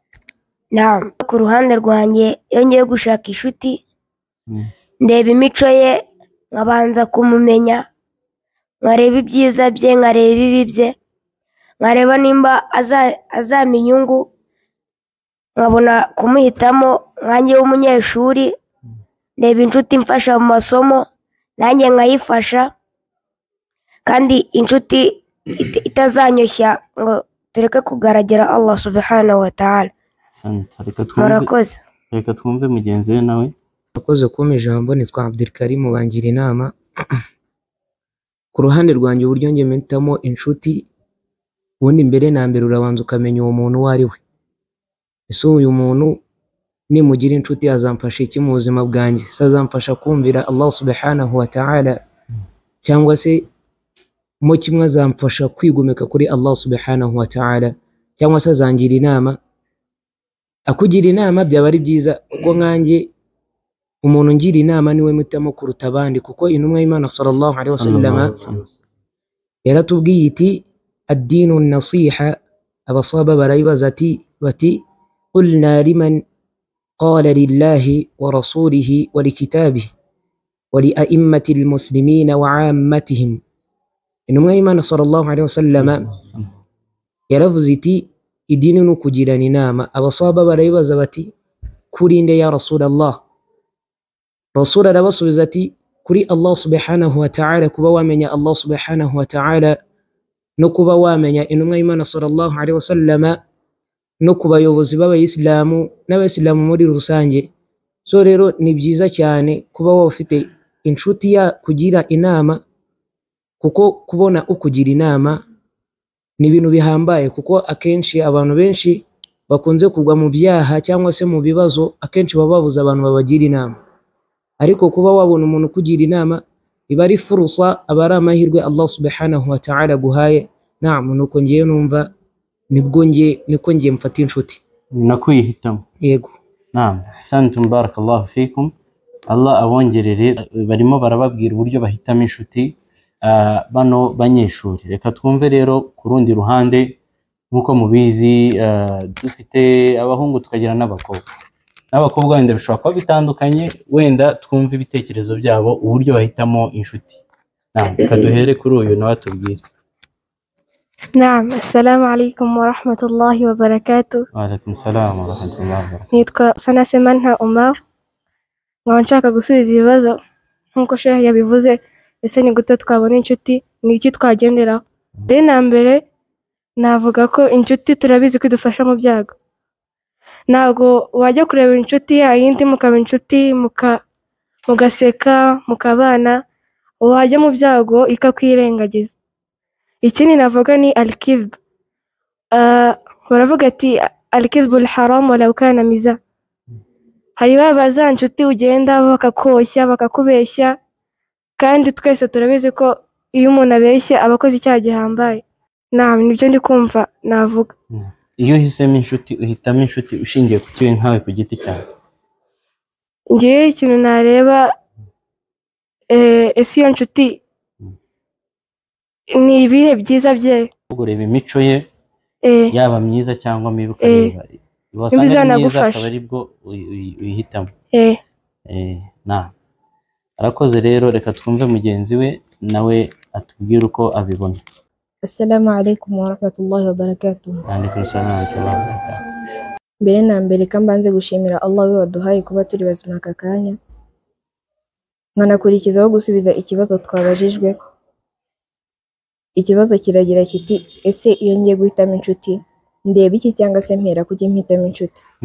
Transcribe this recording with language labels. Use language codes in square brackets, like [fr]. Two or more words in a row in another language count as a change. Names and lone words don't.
[rw] Ku ruhande rwanjye iyo ngiye gushaka inshuti, ndeba imico ye nkabanza kumumenya, nkareba ibyiza bye, nkareba ibibi bye, nkareba nimba azampa inyungu, nkabona kumuhitamo. Nkanjye w'umunyeshuri, ndeba inshuti imfasha mu masomo nanjye nkayifasha, kandi inshuti itazanyoshya ngo tureke kugaragara [ar] الله سبحانه وتعالى. [rw] Murakoze. Reka twumve mugenzi we nawe. Murakoze kumpa ijambo. Nitwa Abdulkarim bangira inama. Ku ruhande rwanjye uburyo njye mpitamo inshuti, ubundi mbere na mbere urabanza ukamenya uwo muntu uwo ari we. Ese uyu muntu nimugira inshuti azamfasha iki mu buzima bwanjye? Se azamfasha kumvira [ar] الله سبحانه وتعالى, [rw] cyangwa se mo kimwe azamfasha kwigomeka kuri [ar] الله سبحانه وتعالى, [rw] cyangwa se azangira inama? Akugira inama byaba ari byiza, kuko nkanjye umuntu ngira inama niwe mpitamo kuruta abandi, kuko intumwa y'Imana [ar] صلى الله عليه وسلم [rw] yaratubwiye iti [ar] الدين النصيحة. [rw] Abasaba barayibaza bati [ar] قلنا لمن قال لله ولرسوله ولكتابه ولأئمة المسلمين وعامتهم. [rw] Intumwa y'Imana [ar] صلى الله عليه وسلم [rw] yaravuze iti idini ni ukugirana inama. Abasaba barayibaza bati kuri nde [ar] يا رسول الله? [rw] Rasul arabasubiza ati kuri [ar] الله سبحانه وتعالى, [rw] kuba wamenya [ar] الله سبحانه وتعالى [rw] no kuba wamenya intumwa y'Imana [ar] صلى الله عليه وسلم, [rw] no ku bayobozi b'abayisilamu n'abayisilamu muri rusange. So rero ni byiza cyane kuba waba ufite inshuti ya kugira inama, kuko kubona ukugira inama ni ibintu bihambaye, kuko akenshi abantu benshi bakunze kugwa mu byaha cyangwa se mu bibazo, akenshi baba babuze abantu babagira inama. Ariko kuba wabona umuntu kugira inama biba ari furusa, aba ari amahirwe [ar] الله سبحانه وتعالى [rw] guhaye. Nuko ngiye numva niko ngiye mfata inshuti nakuyihitamo. Yego. Asante, [ar] بارك الله فيكم. Allah abongerere. [rw] Barimo barababwira uburyo bahitamo inshuti bano banyeshuri. Reka twumve rero ku rundi ruhande. Nkuko mubizi dufite abahungu tukagira n'abakobwa wenda bishobora kuba bitandukanye, wenda twumve ibitekerezo byabo uburyo bahitamo inshuti. Reka duhere kuri uyu nawe atubwire. [ar] السلام عليكم ورحمة الله وبركاته. وعليكم السلام ورحمة الله وبركاته. [rw] Nitwa Sanasemanta Omar, nkaba nshaka gusubiza ibibazo nkuko Sheikh yabivuze. Ese ni gute twabona inshuti, ni iki twagenderaho? Mbere navuga ko inshuti turabizi ko idufasha mu byago. Ntabwo wajya kureba inshuti yayindi mukaba inshuti mugaseka mukabana, wajya mu byago ikakwirengagiza. Ikindi navuga ni al-kizb. Baravuga ati [ar] الكذب الحرام ولو كان مزحة. [rw] Hari babaza inshuti ugenda bakakoshya bakakubeshya, kandi twese turabizi ko iyo umuntu abeshye aba akoze icyaha gihambaye. Nibyo ndi kumva navuga. Iyo uhisemo inshuti uhitamo inshuti ushingiye ku kiwe nkawe ku giti cyawe? ngewe ikintu nareba ese iyo nshuti ni ibihe byiza bye ureba imico ye yaba myiza cyangwa mibi ukareba wasanga ari myiza bizanagufasha. akaba aribwo uyihitamo. Arakoze rero, reka twumve mugenzi we nawe atubwire uko abibona. [ar] السلام عليكم ورحمة الله وبركاته. عليكم السلام ورحمة الله وبركاته. [rw] Mbere na mbere kambanze gushimira Allah we waduhaye kuba turi bazima aka kanya, nkanakurikizaho gusubiza ikibazo twabajijwe. Ikibazo kiragira kiti ese iyo ngiye guhitamo inshuti ndeba iki cyangwa se mpera kujya mpitamo inshuti?